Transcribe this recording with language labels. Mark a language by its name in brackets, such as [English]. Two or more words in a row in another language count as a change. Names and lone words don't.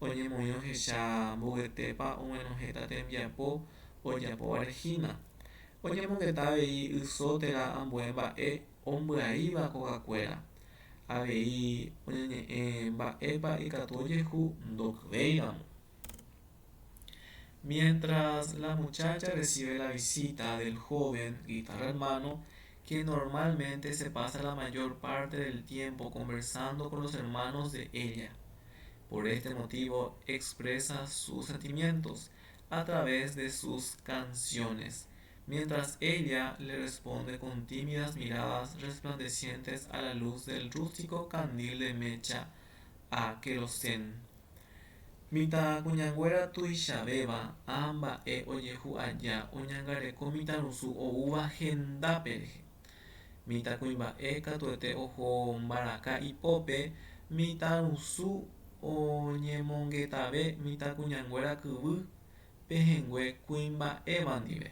[Guarani] oñemoĩohecha mbo'etépa og̃uahẽta tembiapo ojapo Regina. Oñemongeta avei yso térã ambue mba'e ombyaíva kokakuéra. Avei oñeñe'ẽ mba'épa ikatu ojehu ndokyvéramo. [Spanish] Mientras la muchacha recibe la visita del joven guitarra hermano, que normalmente se pasa la mayor parte del tiempo conversando con los hermanos de ella. Por este motivo expresa sus sentimientos a través de sus canciones, mientras ella le responde con tímidas miradas resplandecientes a la luz del rústico candil de mecha a querosén. [Guarani] Mitãkuñanguéra tuichavéva amba'e ojehu aja oñangareko mitãrusu oúva hendápe rehe. Mitãkuimba'e katuete oho mbaraka ipópe mitãrusu oñemongetave mitãkuñanguéra kyvy pehẽngue kuimba'éva ndive.